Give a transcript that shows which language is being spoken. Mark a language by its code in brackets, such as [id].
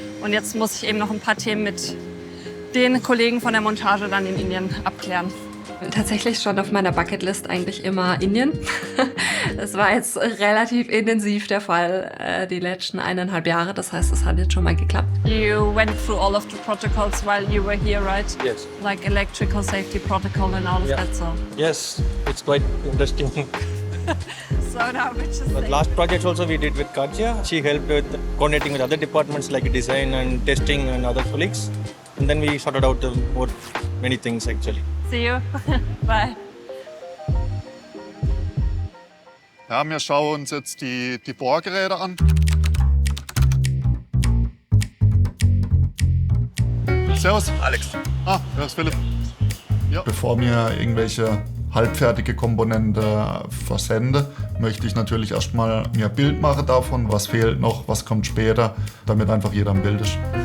[de] Und jetzt muss ich eben noch ein paar Themen mit den Kollegen von der Montage dann in Indien abklären. Tatsächlich stand auf meiner Bucketlist eigentlich immer Indien. Das war jetzt relativ intensiv der Fall die letzten 1,5 Jahre. Das heißt, es hat jetzt schon mal geklappt. [en] You went through all of the protocols while you were here, right? Yes. Like electrical safety protocol and all of that. So. Yes, it's quite interesting. So now which is The last project also we did with Katja. She helped with coordinating with other departments like design and testing and other colleagues. And then we sorted out many things actually. See you. Bye. [de] Ja, wir schauen uns jetzt die Bohrgeräte an. Servus. Alex. Das ist Philipp. Ja. Bevor mir irgendwelche halbfertige Komponente versende, möchte ich natürlich erstmal mir ein Bild machen davon, was fehlt noch, was kommt später, damit einfach jeder im Bild ist.